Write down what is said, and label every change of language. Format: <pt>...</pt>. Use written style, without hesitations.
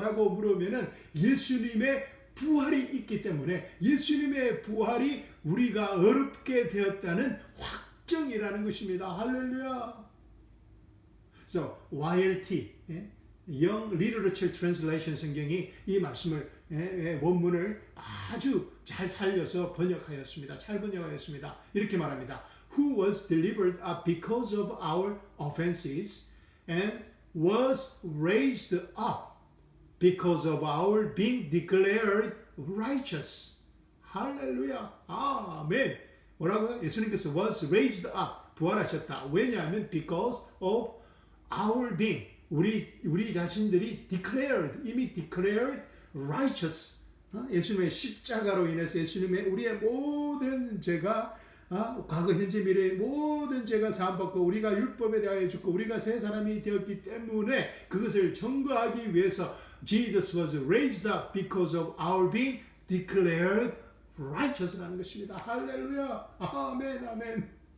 <ko>라고 물으면은 예수님의 부활이 있기 때문에 예수님의 부활이 우리가 어렵게 되었다는 확정이라는 것입니다. 할렐루야. So YLT Young Literature Translation 성경이 이 말씀을 원문을 아주 잘 살려서 번역하였습니다. 잘 번역하였습니다. 이렇게 말합니다.</ko> <en>Who was delivered up because of our offenses and was raised up because of our being declared righteous.</en> <ko>할렐루야. 아멘. 뭐라고요?</ko> <en>예수님께서 was raised up.</en> <ko>부활하셨다.</ko> <en>왜냐하면 because of our being.</en> <ko>우리 자신들이 declared, 이미</ko> <en>declared righteous.</en> <ko>예수님의 십자가로 인해서 예수님의 우리의 모든 죄가 과거 현재 미래의 모든 죄가 사함받고 우리가 율법에 대하여 죽고 우리가 새 사람이 되었기 때문에 그것을 증거하기 위해서</ko> <en>Jesus was raised up because of our being declared righteous</en> <ko>라는 것입니다. 할렐루야. 아멘. 아멘.</ko>